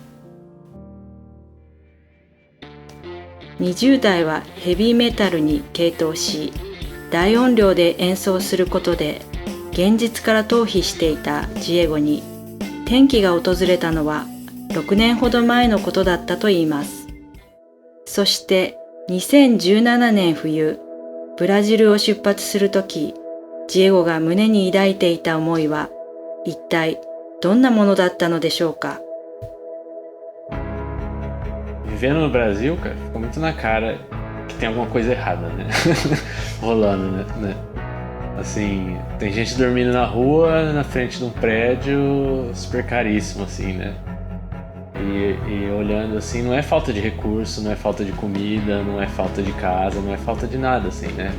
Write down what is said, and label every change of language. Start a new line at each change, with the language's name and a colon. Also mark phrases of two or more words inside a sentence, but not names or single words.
Japanese: 20 代はヘビーメタルに傾倒し、大音量で演奏することで現実から逃避していたジエゴに転機が訪れたのは6年ほど前のことだったといいます。そして2017年冬、ブラジルを出発するとき、ジエゴが胸に抱いていた思いは一体どんなものだったのでしょうか。
Portuguese: Vivendo no Brasil, cara, fica muito na cara que tem alguma coisa errada, né? Rolando, né? Assim, tem gente dormindo na rua, na frente de um prédio super caríssimo, assim, né? E olhando assim, não é falta de recurso, não é falta de comida, não é falta de casa, não é falta de nada, assim, né?